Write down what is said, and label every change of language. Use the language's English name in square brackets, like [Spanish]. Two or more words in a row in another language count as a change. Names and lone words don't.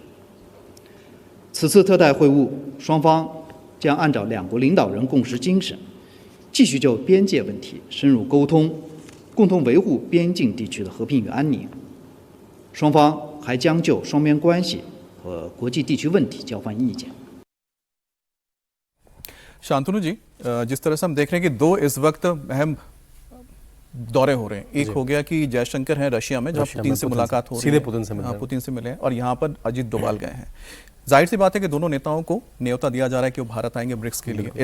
[Chinese] 此次特代会晤，双方将按照两国领导人共识精神，继续就边界问题深入沟通，共同维护边境地区的和平与安宁。双方还将就双边关系和国际地区问题交换意见。 [Hindi] शांतनु जी, जिस तरह से हम देख रहे हैं कि 2 इस वक्त अहम दौरे हो रहे हैं। एक हो गया कि जयशंकर हैं रशिया में, जहां पुतिन से मुलाकात हो रही है, सीधे पुतिन से मिले, पुतिन से मिले, और यहाँ पर अजीत डोभाल गए हैं। जाहिर सी बात है कि दोनों नेताओं को न्योता दिया जा रहा है कि वो भारत आएंगे ब्रिक्स के लिए।